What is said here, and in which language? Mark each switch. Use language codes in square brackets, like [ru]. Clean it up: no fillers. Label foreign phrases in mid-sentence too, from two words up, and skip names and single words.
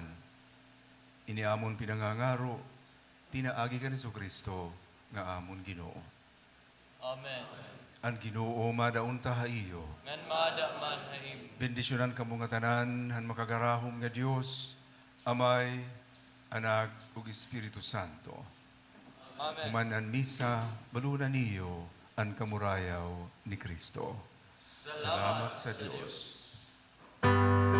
[war] Iniamon pinangangaro, pinaagi ka ni Kristo nga amon Ginoo. Amen. Ang Ginoo madaunta ha iyo. Ngan maada man haim. Bendisyonan ka mga tanan, han makagarahom nga Dios, Amay, Anak, ug Espiritu Santo. Amen. Humanan misa, balunan niyo ang kamurayaw ni Kristo. Salamat sa Dios.